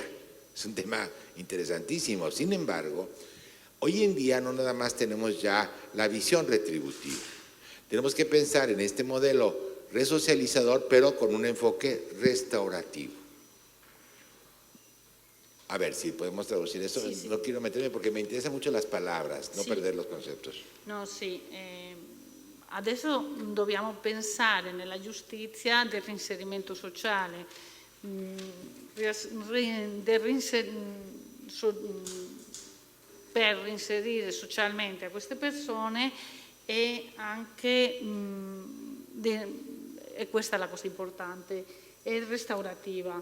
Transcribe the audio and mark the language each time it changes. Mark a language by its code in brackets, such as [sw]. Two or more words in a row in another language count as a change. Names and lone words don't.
[es] Es un tema interesantísimo. Sin embargo, hoy en día no nada más tenemos ya la visión retributiva. Tenemos que pensar en este modelo resocializador, pero con un enfoque restaurativo. A ver si podemos traducir eso. [it] Sì, sì. [es] No quiero meterme porque me interesan mucho las palabras, no perder los conceptos. No, [it] sì. Adesso dobbiamo pensare nella giustizia del reinserimento sociale, per reinserire socialmente a queste persone e anche, e questa è la cosa importante, è restaurativa.